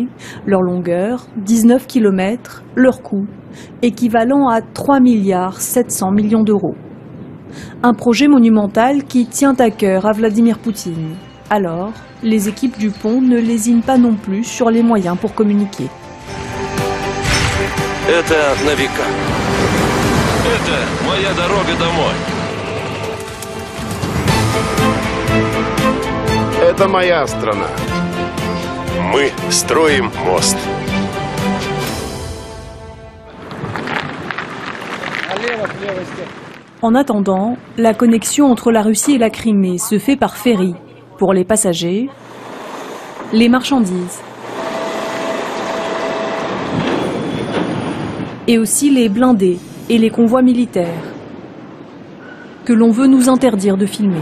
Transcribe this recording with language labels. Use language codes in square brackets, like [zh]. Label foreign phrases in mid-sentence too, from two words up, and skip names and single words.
[fr] Leur longueur, 19 km, leur coût, équivalent à 3 700 millions d'euros. Un projet monumental qui tient à cœur à Vladimir Poutine. Alors, les équipes du pont ne lésinent pas non plus sur les moyens pour communiquer. [ru] Это моя страна. Мы строим мост. [fr] En attendant, la connexion entre la Russie et la Crimée se fait par ferry pour les passagers, les marchandises et aussi les blindés et les convois militaires que l'on veut nous interdire de filmer.